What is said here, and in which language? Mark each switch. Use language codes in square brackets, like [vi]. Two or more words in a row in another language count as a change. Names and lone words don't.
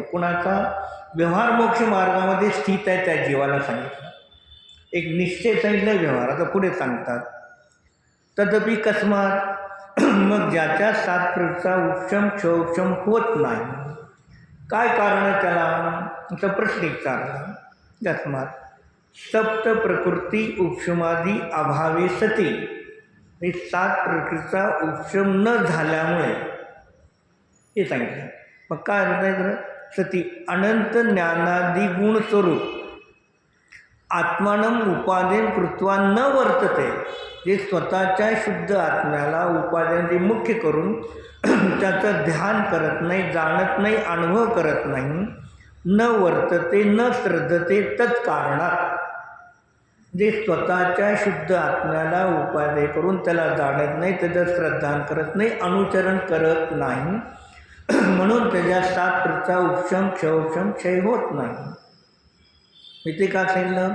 [mr] कुणाचा व्यवहार मोक्ष मार्गामध्ये स्थित आहे त्या जीवाला सांगितलं. एक निश्चय सांगितलं व्यवहार. आता पुढे सांगतात [sa] तदपि कस्मात, [mr] मग ज्याच्या 7 प्रथा उपशम क्षोपशम होत नाही, काय कारण आहे त्याला, असा प्रश्न विचारला. [sa] कस्मात सप्त प्रकृती उपशमादी अभावे सती, [mr] 7 प्रकृतीचा उपशम न झाल्यामुळे हे सांगितलं. मग काय म्हणायचं? [sa] सती अनंत ज्ञानादी गुण स्वरूप आत्मानं उपादेन कृत्वा न वर्तते. [mr] जे स्वतःच्या शुद्ध आत्म्याला उपादेन मुख्य करून त्याचं ध्यान करत नाही, जाणत नाही, अनुभव करत नाही, [sa] न वर्तते न श्रद्धते तत्कारणात. [mr] जे स्वतःच्या शुद्ध आत्म्याला उपादेय करून त्याला जाणत नाही, त्याचं श्रद्धान करत नाही, अनुचरण करत नाही, म्हणून त्याच्या 7 प्रथा उपशम क्षोपशम क्षय होत नाही. इथे का सांगितलं?